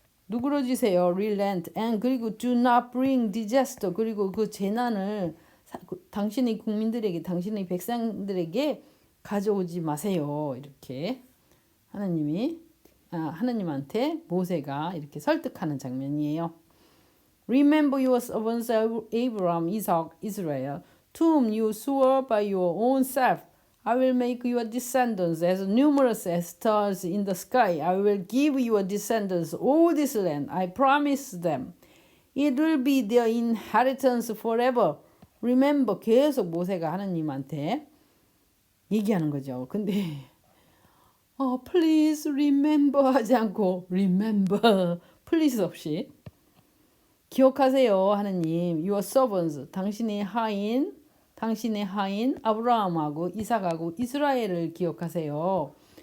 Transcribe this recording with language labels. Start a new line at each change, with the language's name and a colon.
Korean: 누그러지세요.
English: relent and
Korean: 그리고
English: do not bring disaster
Korean: 그리고 그 재난을 당신의 국민들에게 당신의 백성들에게 가져오지 마세요. 이렇게 하나님한테 모세가 이렇게 설득하는 장면이에요.
English: Remember your servants Abraham, Isaac, Israel, to whom you swore by your own self, I will make your descendants as numerous as stars in the sky. I will give your descendants all this land. I promise them. It will be their inheritance forever.
Korean: Remember, 계속 모세가 하나님한테 얘기하는 거죠. 근데
English: please remember
Korean: 하지 않고 remember, please 없이 기억하세요. 하나님,
English: your servants,
Korean: 당신의 하인 아브라함하고 이삭하고 이스라엘을 기억하세요.